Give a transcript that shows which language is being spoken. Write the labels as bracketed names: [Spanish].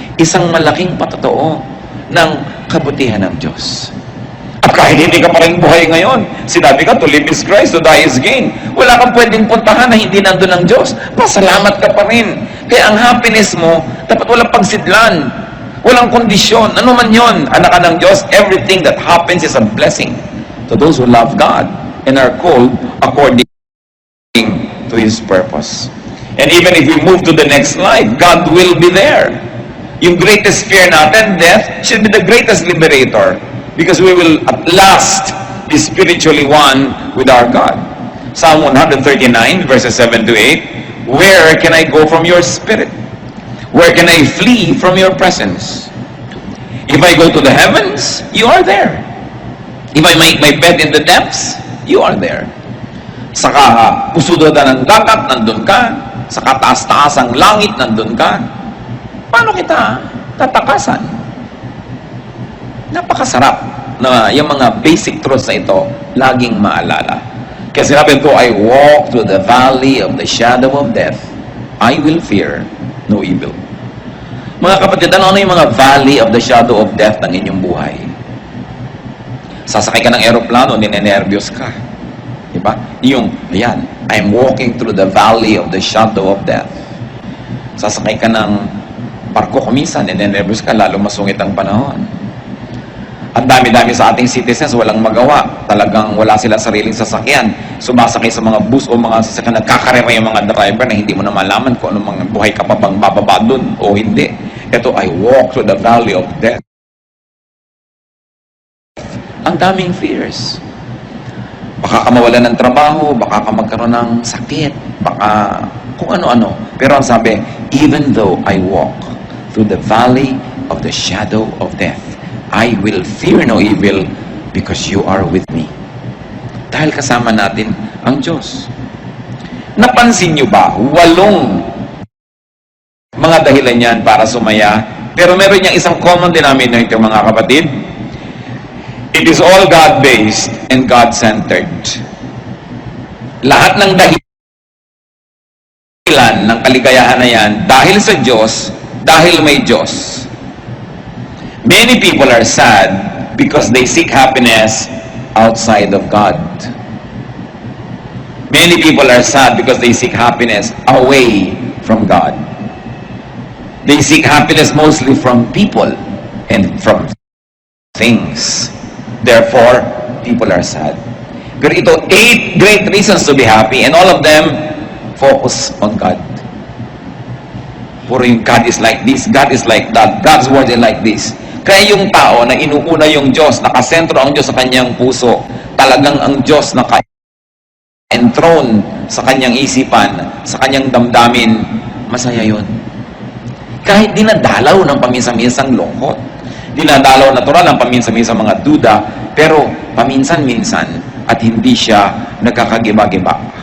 [Filipino] Isang malaking patotoo ng kabutihan ng Diyos. At kahit hindi ka pa rin buhay ngayon, sinabi ka, [English] to live is Christ, to die is gain. [Filipino] Wala kang pwedeng puntahan na hindi nandun ng Diyos. Pasalamat ka pa rin. Kaya ang happiness mo, dapat walang pagsidlan. Walang kondisyon. Ano man yon, anak ka ng Diyos, [English] everything that happens is a blessing to those who love God and are called according to His purpose. And even if we move to the next slide, God will be there. Yung greatest fear natin, death, should be the greatest liberator. Because we will at last be spiritually one with our God. Psalm 139 verses 7 to 8, where can I go from your spirit? Where can I flee from your presence? If I go to the heavens, you are there. If I make my bed in the depths, you are there. [Filipino] Sa pusudodan ng dagat, nandun ka. Sa kataas-taas ang langit, nandun ka. Paano kita tatakasan? Napakasarap na yung mga basic truths na ito laging maalala. Kasi sinabi ko, [English] I walk through the valley of the shadow of death, I will fear no evil. [Filipino] Mga kapatid, ano yung mga [English] valley of the shadow of death [Filipino] ng inyong buhay? Sasakay ka ng aeroplano, ninenervyos ka. Diba? Yung, ayan, [English] I'm walking through the valley of the shadow of death. [Filipino] Sasakay ka ng barko kumisan, ninenervyos ka, lalo masungit ang panahon. Ang dami-dami sa ating citizens, walang magawa. Talagang wala silang sariling sasakyan. Sumasakay sa mga bus o mga sasakyan, nagkakarera yung mga driver na hindi mo na malaman kung anong mga buhay ka pa bang bababa dun o hindi. [English] Ito, I walk through the valley of death. [Filipino] Ang daming fears. Baka ka mawalan ng trabaho, baka ka magkaroon ng sakit, baka kung ano-ano. Pero ang sabi, [English] even though I walk through the valley of the shadow of death, I will fear no evil because you are with me. [Filipino] Dahil kasama natin ang Diyos. Napansin nyo ba, 8 mga dahilan yan para sumaya, pero meron niyang isang common denominator, mga kapatid. [English] It is all God-based and God-centered. [Filipino] Lahat ng dahilan ng kaligayahan na yan, dahil sa Diyos, dahil may Diyos. [English] Many people are sad because they seek happiness outside of God. Many people are sad because they seek happiness away from God. They seek happiness mostly from people and from things. Therefore, people are sad. [Filipino] Pero ito, [English] 8 great reasons to be happy, and all of them focus on God. [Filipino] Puro yung [English] God is like this, God is like that, God's word is like this. [Filipino] Kaya yung tao na inuuna yung Diyos, nakasentro ang Diyos sa kanyang puso, talagang ang Diyos naka-enthroned sa kanyang isipan, sa kanyang damdamin, masaya yun. Kahit dinadalaw ng paminsan-minsang lungkot, dinadalaw natural ng paminsan-minsang mga duda, pero paminsan-minsan at hindi siya nagkakagiba-giba.